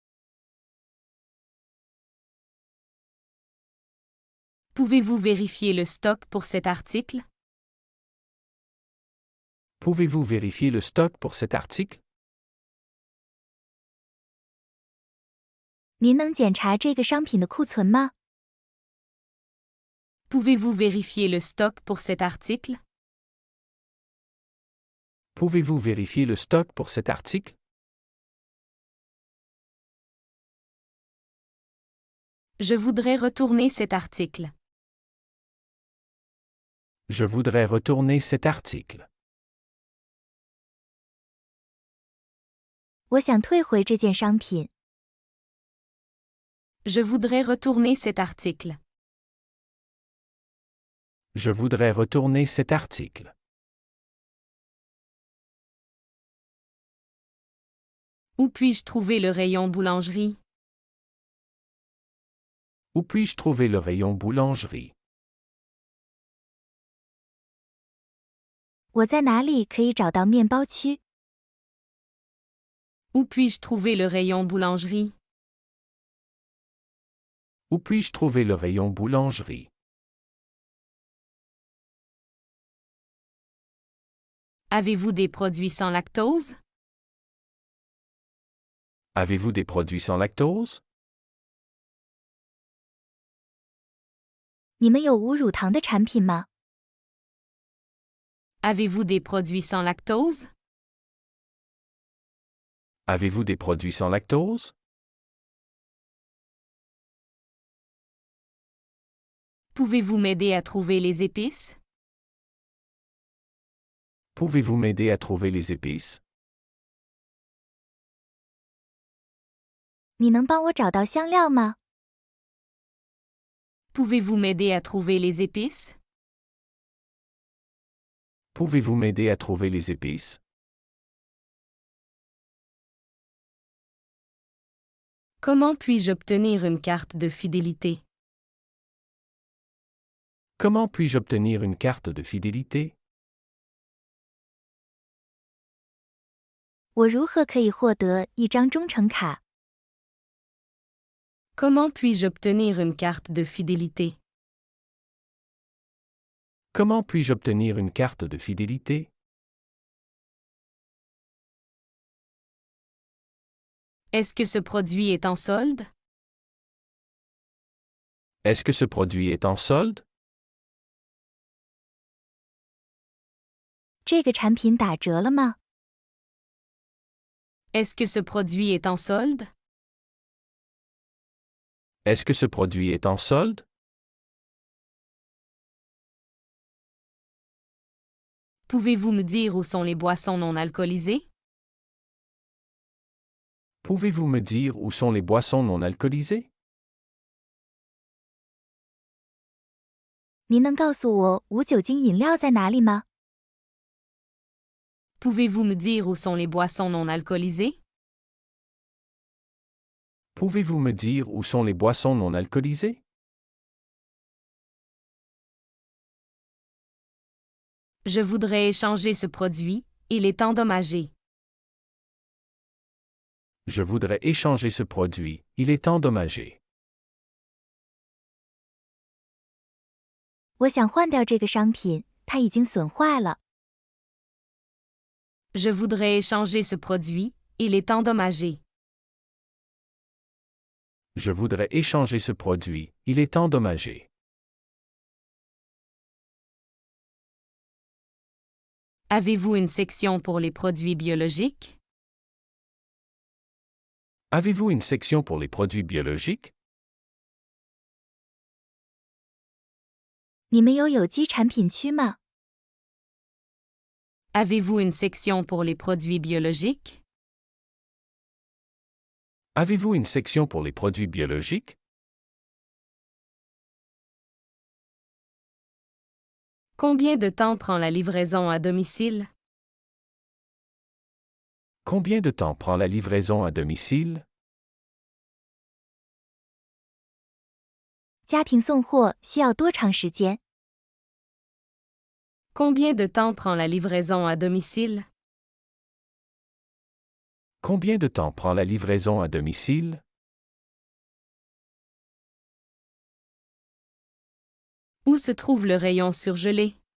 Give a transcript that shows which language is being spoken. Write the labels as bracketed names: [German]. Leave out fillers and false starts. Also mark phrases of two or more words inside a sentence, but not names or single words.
[French] Pouvez-vous vérifier le stock pour cet article? Pouvez-vous vérifier le stock pour cet article? [Chinese] 您能检查这个商品的库存吗？ [French] Pouvez-vous vérifier le stock pour cet article? Pouvez-vous vérifier le stock pour cet article? Je voudrais retourner cet article. Je voudrais retourner cet article. [Chinese] 我想退回这件商品。 [French] Je voudrais retourner cet article. Je voudrais retourner cet article. Où puis-je trouver le rayon boulangerie? Où puis-je trouver le rayon boulangerie? [Chinese] 我在哪里可以找到面包区？ [French] Où puis-je trouver le rayon boulangerie? Où puis-je trouver le rayon boulangerie? Avez-vous des produits sans lactose? Avez-vous des produits sans lactose? [Chinese] 你们有无乳糖的产品吗？ [French] Avez-vous des produits sans lactose? Avez-vous des produits sans lactose? Pouvez-vous m'aider à trouver les épices? Pouvez-vous m'aider à trouver les épices? [Chinese] 你能帮我找到香料吗？ [French] Pouvez-vous m'aider à trouver les épices? Pouvez-vous m'aider à trouver les épices? Comment puis-je obtenir une carte de fidélité? Comment puis-je obtenir une carte de fidélité? [Chinese] 我如何可以获得一张忠诚卡？ [French] Comment puis-je obtenir une carte de fidélité? Comment puis-je obtenir une carte de fidélité? Est-ce que ce produit est en solde? Est-ce que ce produit est en solde? [Chinese] 这个产品打折了吗？ [French] Est-ce que ce produit est en solde? Est-ce que ce produit est en solde? Pouvez-vous me dire où sont les boissons non alcoolisées? Pouvez-vous me dire où sont les boissons non alcoolisées? [Chinese] 您能告诉我无酒精饮料在哪里吗？ [French] Pouvez-vous me dire où sont les boissons non alcoolisées? Pouvez-vous me dire où sont les boissons non alcoolisées? Je voudrais échanger ce produit, il est endommagé. Je voudrais échanger ce produit, il est endommagé. [Chinese] 我想换掉这个商品，它已经损坏了。 [French] Je voudrais échanger ce produit, il est endommagé. Je voudrais échanger ce produit, il est endommagé. Avez-vous une section pour les produits biologiques? Avez-vous une section pour les produits biologiques? [Chinese] 你们有有机产品区吗？ [French] Avez-vous une section pour les produits biologiques? Avez-vous une section pour les produits biologiques? Combien de temps prend la livraison à domicile? Combien de temps prend la livraison à domicile? [Chinese] 家庭送货需要多长时间？ [French] Combien de temps prend la livraison à domicile? Combien de temps prend la livraison à domicile? Où se trouve le rayon surgelé?